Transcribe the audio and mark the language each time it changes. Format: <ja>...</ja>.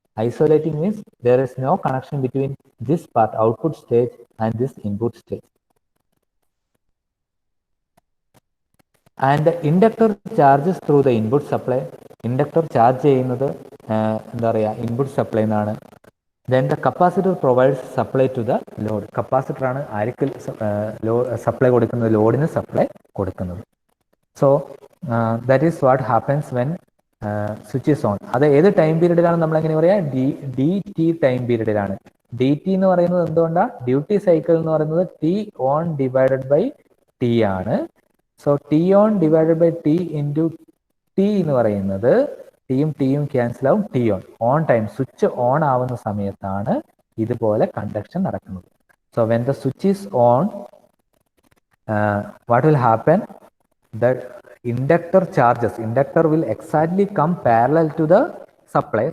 <en>Isolating means there is no connection between this part, output stage, and this input stage. And the inductor charges through the input supply.</en> <ml>Inductor charge ചെയ്യുന്നത് എന്താ പറയുക, input supply എന്നാണ്.</ml> <en>Then the capacitor provides supply to the load.</en> <ml>Capacitor ആണ് ആർക്ക് supply കൊടുക്കുന്നത്, ലോഡിന് supply കൊടുക്കുന്നത്.</ml> <en>So that is what happens when switch is on.</en> <ml>അത് ഏത് ടൈം പീരീഡിലാണ് നമ്മൾ എങ്ങനെ പറയാ, D T time പീരീഡിലാണ്. D T എന്ന് പറയുന്നത് എന്തുകൊണ്ടാണ്, ഡ്യൂട്ടി സൈക്കിൾ എന്ന് പറയുന്നത് T on divided by T ആണ്. So T on divided by T into T എന്ന് പറയുന്നത് ടിയും ക്യാൻസൽ ആവും, T on time, switch on ആവുന്ന സമയത്താണ് ഇതുപോലെ കണ്ടക്ഷൻ നടക്കുന്നത്.</ml> <en>So when the switch is on, what will happen, the inductor charges, inductor will exactly come parallel to the supply.</en>